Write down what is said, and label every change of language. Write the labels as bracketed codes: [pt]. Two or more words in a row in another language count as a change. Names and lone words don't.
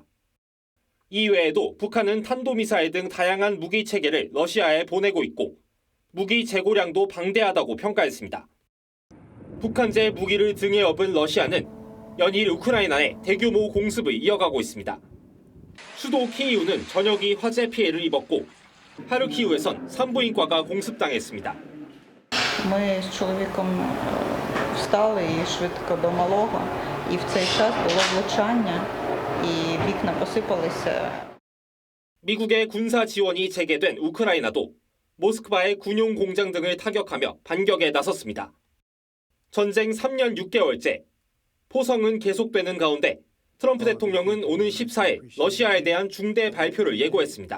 [ko] 이외에도 북한은 탄도미사일 등 다양한 무기 체계를 러시아에 보내고 있고 무기 재고량도 방대하다고 평가했습니다. 북한제 무기를 등에 업은 러시아는 연일 우크라이나에 대규모 공습을 이어가고 있습니다. 수도 키이우는 저녁이 화재 피해를 입었고 하르키우에선 산부인과가 공습당했습니다. [uk] Ми з чоловіком встали і швидко до малого, і в цей час було влучання, і вікна посипалися. [ko] 미국의 군사 지원이 재개된 우크라이나도 모스크바의 군용 공장 등을 타격하며 반격에 나섰습니다. 전쟁 3년 6개월째, 포성은 계속되는 가운데 트럼프 대통령은 오는 14일 러시아에 대한 중대 발표를 예고했습니다.